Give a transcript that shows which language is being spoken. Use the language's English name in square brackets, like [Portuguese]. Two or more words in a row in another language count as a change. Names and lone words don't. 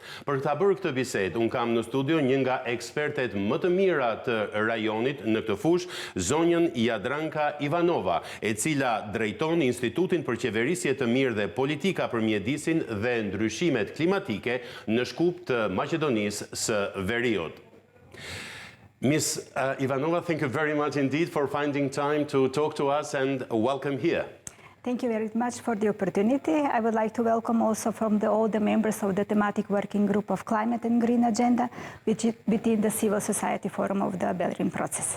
[Albanian] Për ta bërë këtë bisedë, unë kam në studio një nga ekspertet më të mira të rajonit në këtë fushë, zonjën Jadranka Ivanova, e cila drejton Institutin për Qeverisje të Mirë dhe Politika për Mjedisin dhe Ndryshimet Klimatike në shkup të Maqedonisë së Veriut. [English] Ms. Ivanova, thank you very much indeed for finding time to talk to us and welcome here. Thank you very much for the opportunity. I would like to welcome also from all the members of the thematic working group of Climate and Green Agenda within the Civil Society Forum of the Berlin process.